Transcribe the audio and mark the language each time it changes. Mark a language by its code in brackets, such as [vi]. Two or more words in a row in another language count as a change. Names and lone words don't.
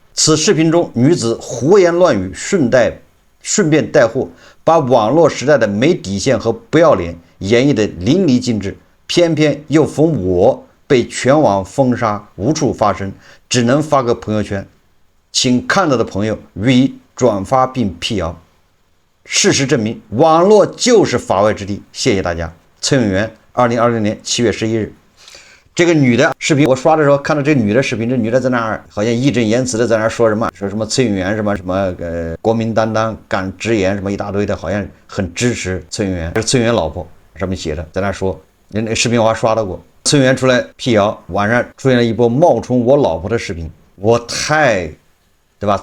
[zh] 此視頻中，女子胡言亂語，順便帶貨，把網絡時代的沒底線和不要臉演繹得淋漓盡致，偏偏又逢我被全網封殺，無處發聲，只能發個朋友圈，請看到的朋友予以轉發並闢謠。事實證明，網絡就是法外之地。謝謝大家。崔永元，2020年7月11日。這個女的視頻，我刷的時候看到這女的視頻，這女的在那兒好像義正言辭的在那兒說什麼崔永元什麼國民擔當敢直言什麼一大堆的，好像很支持崔永元，是崔永元老婆上面寫的，在那說，那個視頻我還刷到過。崔永元出來闢謠，晚上出现了一波冒充我老婆的视頻，对吧？